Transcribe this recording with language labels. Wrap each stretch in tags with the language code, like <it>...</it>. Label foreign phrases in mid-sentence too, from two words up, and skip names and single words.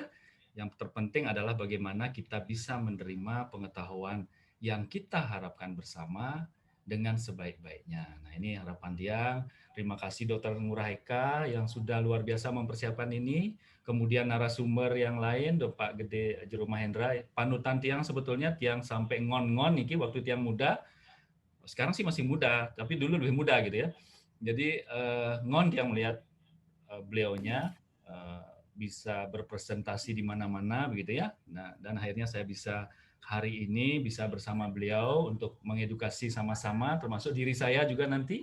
<id>Yang terpenting adalah bagaimana kita bisa menerima pengetahuan yang kita harapkan bersama dengan sebaik-baiknya. Nah, ini harapan Tiang. Terima kasih Dr. Ngurah Eka yang sudah luar biasa mempersiapkan ini. Kemudian narasumber yang lain, Pak Gede Jero Mahendra. Panutan Tiang sebetulnya Tiang sampai</id> <ban>ngon-ngon niki</ban> <id>waktu Tiang muda. Sekarang sih masih muda, tapi dulu lebih muda gitu ya. Jadi</id> <ban>ngon Tiang</ban> <id>melihat beliaunya bisa berpresentasi di mana-mana begitu ya. Nah, dan akhirnya saya bisa hari ini bisa bersama beliau untuk mengedukasi sama-sama, termasuk diri saya juga nanti.</id>